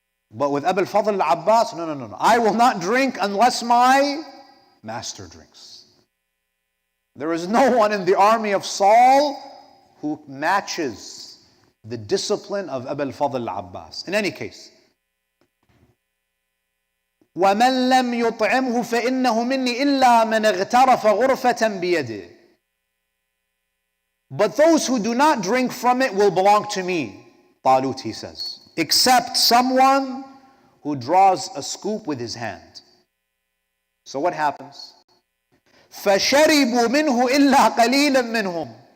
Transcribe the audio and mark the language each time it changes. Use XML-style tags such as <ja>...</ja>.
<en>But with Abu al-Fadl al-Abbas, no. I will not drink unless my master drinks. There is no one in the army of Saul who matches the discipline of Abu al-Fadl al-Abbas. In any case,</en> <ar>وَمَنْ لَمْ يُطْعِمْهُ فَإِنَّهُ مِنِّي إِلَّا مَنْ اغْتَرَفَ غُرْفَةً بِيَدِهِ.</ar> <en>But those who do not drink from it will belong to me, Talut, he says, except someone who draws a scoop with his hand. So what happens?</en> <ar>فَشَرِبُوا مِنْهُ إِلَّا قَلِيلًا مِّنْهُمْ.</ar>